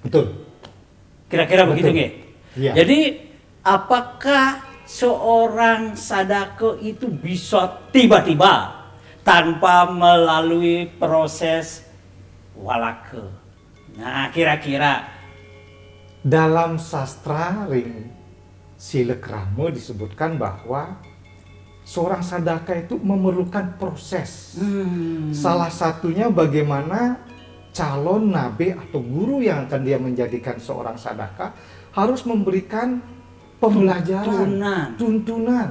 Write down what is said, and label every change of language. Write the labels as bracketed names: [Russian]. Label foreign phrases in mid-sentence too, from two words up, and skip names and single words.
[Indonesian] Kira-kira begitu nggih? Ya. Jadi apakah seorang sadako itu bisa tiba-tiba tanpa melalui proses walake. Nah, kira-kira dalam sastra ring Silekrama disebutkan bahwa seorang sadaka itu memerlukan proses. Salah satunya bagaimana calon nabi atau guru yang akan dia menjadikan seorang sadaka harus memberikan pembelajaran, tuntunan.